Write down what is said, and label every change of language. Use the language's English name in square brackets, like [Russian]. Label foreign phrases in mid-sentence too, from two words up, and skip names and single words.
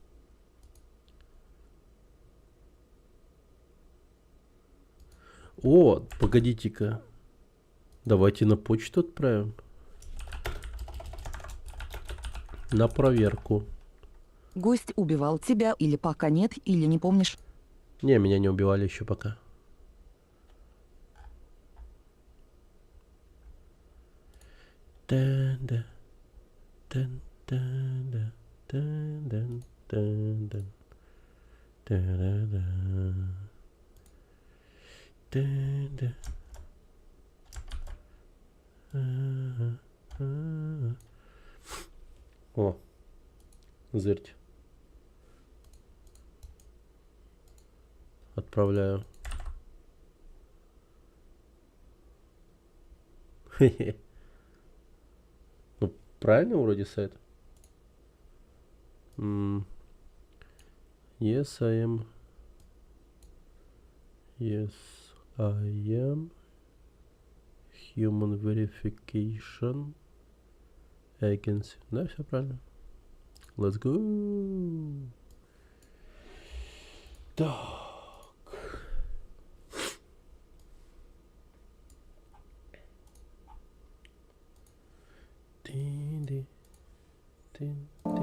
[Russian] О, погодите-ка. Давайте на почту отправим. На проверку. Гость убивал тебя или пока нет, или не помнишь. Не, меня не убивали еще пока. Тан-да, тан-тан-да, тан-дан, тан-дан, та-да-да, тан-да. А-а-а. О, зырьте. Отправляю. Хе-хе. Ну, правильно вроде сайт. [English] Yes, I am. Yes, I am. Human verification agency. [Russian] Да, все правильно. [English] Let's go. [Russian] Так. Тин-ди, тин.